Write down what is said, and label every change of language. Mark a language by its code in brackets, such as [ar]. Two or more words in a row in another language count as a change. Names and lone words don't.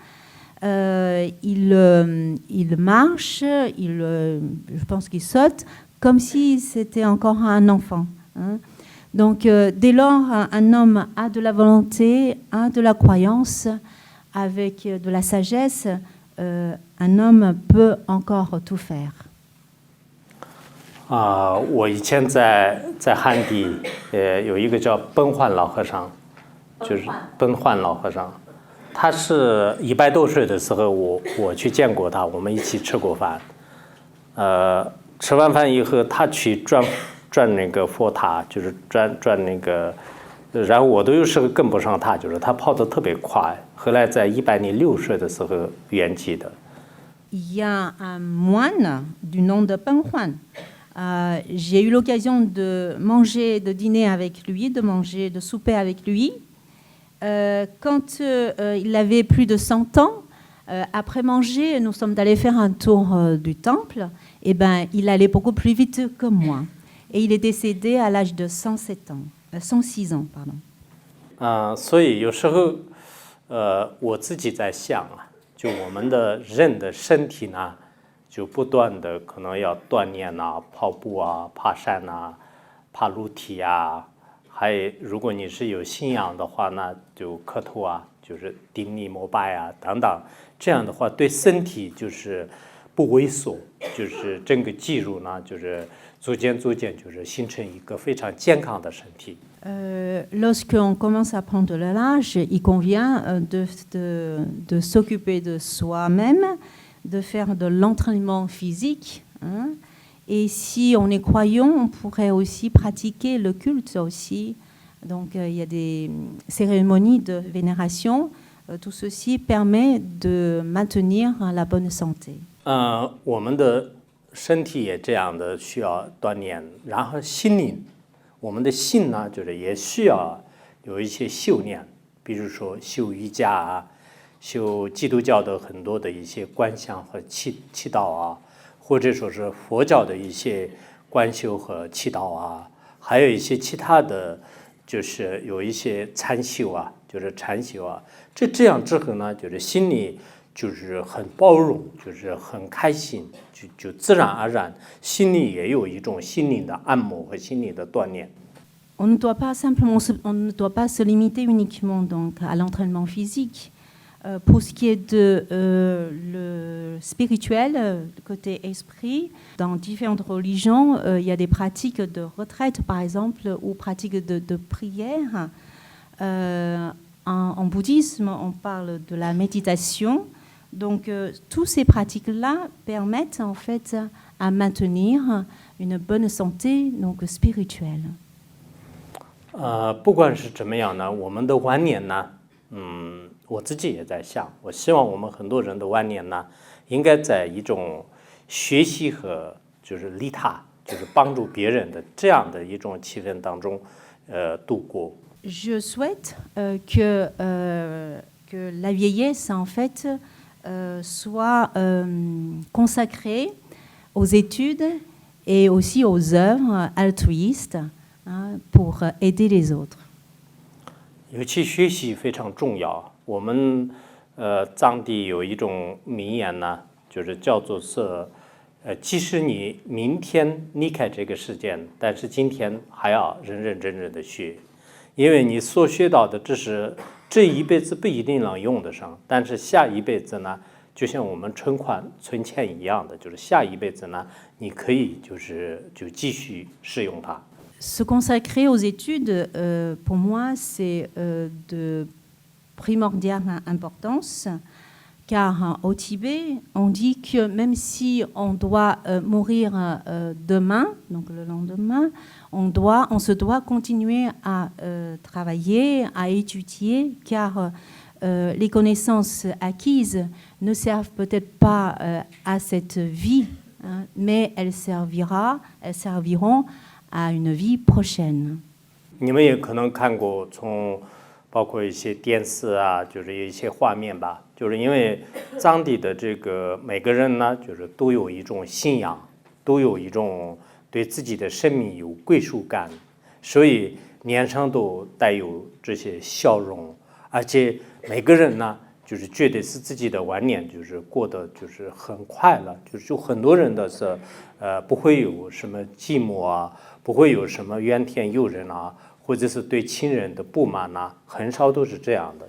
[fr] Il marche, je pense qu'il saute, comme si c'était encore un enfant. Hein. Donc, dès lors, un homme a de la volonté, a de la croyance, avec de la sagesse, un homme peut encore tout faire. [zh] 我以前在汉地，有一个叫奔焕老和尚，就是奔焕老和尚，他是100多岁的时候，我去见过他，我们一起吃过饭。吃完饭以后，他去转那个佛塔，就是转那个，然后我都有时候跟不上他，就是他跑得特别快。后来在106岁的时候圆寂的。 [fr] Il y a un moine du nom de Peng Huan. J'ai eu l'occasion de manger, de dîner avec lui, de souper avec lui. Quand il avait plus de 100 ans, après manger, nous sommes allés faire un tour du temple. Et ben, il allait beaucoup plus vite que moi. Et il est décédé à l'âge de 106 ans, pardon. [zh] 所以有时候，我自己在想啊，就我们的人的身体呢。就不断的可能要锻炼啊，跑步啊，爬山啊，爬楼梯啊，还如果你是有信仰的话呢，就磕头啊，就是顶礼膜拜啊等等，这样的话对身体就是不萎缩，就是整个肌肉呢，就是逐渐就是形成一个非常健康的身体。 [fr] Lorsqu'on commence à prendre de l'âge, il convient de s'occuper de soi-même, de faire de l'entraînement physique. Hein. Et si on est croyant, on pourrait aussi pratiquer le culte aussi. Donc il y a des cérémonies de vénération. Tout ceci permet de maintenir la bonne santé. [zh] 我们的身体也这样的需要锻炼，然后心灵，我们的心呢，就是也需要有一些修炼，比如说修瑜伽啊。修基督教的很多的一些观想和祈祷啊，或者说是佛教的一些观修和祈祷啊，还有一些其他的，就是有一些禅修啊，就是禅修啊。这样之后呢，就是心里就是很包容，就是很开心，就自然而然，心里也有一种心灵的按摩和心灵的锻炼。 [fr] On ne doit pas se limiter uniquement donc à l'entraînement physique. Pour ce qui est de le spirituel, le côté esprit, dans différentes religions, il y a des pratiques de retraite, par exemple, ou pratiques de prière. En bouddhisme, on parle de la méditation. Donc, toutes ces pratiques-là permettent en fait à maintenir une bonne santé donc spirituelle. [zh] 不管是怎么样呢，我们的晚年呢，我自己也在想，我希望我们很多人的晚年呢，应该在一种学习和就是利他，就是帮助别人的这样的一种气氛当中，度过。 [fr] Je souhaite que la vieillesse en fait soit consacrée aux études et aussi aux œuvres altruistes hein, pour aider les autres. [zh] 尤其学习非常重要。我们藏地有一种名言呢，就是叫做是，即使你明天离开这个世界，但是今天还要认真的学，因为你所学到的知识，这一辈子不一定能用得上，但是下一辈子呢，就像我们存钱一样的，就是下一辈子呢，你可以就继续使用它。 [fr] Se consacrer aux études, pour moi, c'est de primordiale importance, car au Tibet, on dit que même si on doit mourir demain, donc le lendemain, on se doit continuer à travailler, à étudier, car les connaissances acquises ne servent peut-être pas à cette vie, hein, mais elles serviront à une vie prochaine. [zh] 你们也可能看过，包括一些电视啊，就是有一些画面吧，就是因为藏地的这个每个人呢，就是都有一种信仰， 都有一种对自己的生命有归属感，所以脸上都带有这些笑容，而且每个人呢，就是觉得是自己的晚年就是过得就是很快乐，就很多人的是，不会有什么寂寞啊，不会有什么怨天尤人啊，或者是对亲人的不满啊，很少都是这样的。